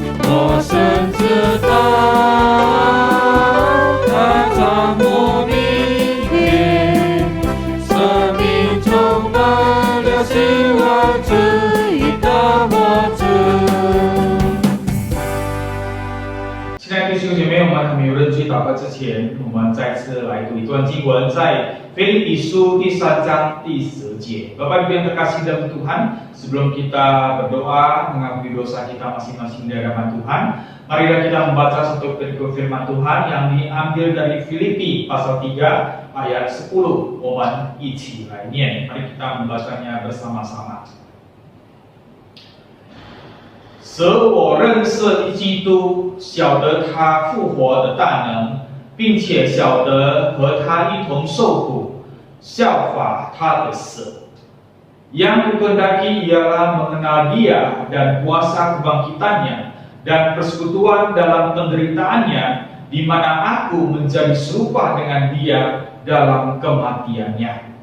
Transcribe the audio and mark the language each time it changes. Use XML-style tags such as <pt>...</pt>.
<zh>我深知道，他掌握明天，生命充满了希望，只因他活着。亲爱的弟兄姐妹，我们还没有认罪祷告之前，我们再次来读一段经文，在腓立比书第3章第10节。</zh> <id>Bapak Ibu yang terkasih dalam Tuhan, sebelum kita berdoa mengakui dosa kita masing-masing di hadapan Tuhan, marilah kita membaca satu perikop firman Tuhan yang diambil dari Filipi pasal 3 ayat 10.</id> <zh>我们一起来念，</zh> <id>mari kita membacanya bersama-sama.</id> <zh>使我认识基督，晓得他复活的大能，并且晓得和他一同受苦，效法他的死。</zh> <id>Yang kukendaki ialah mengenal Dia dan kuasa kebangkitannya dan persekutuan dalam penderitaannya, di mana aku menjadi serupa dengan Dia dalam kematiannya.</id>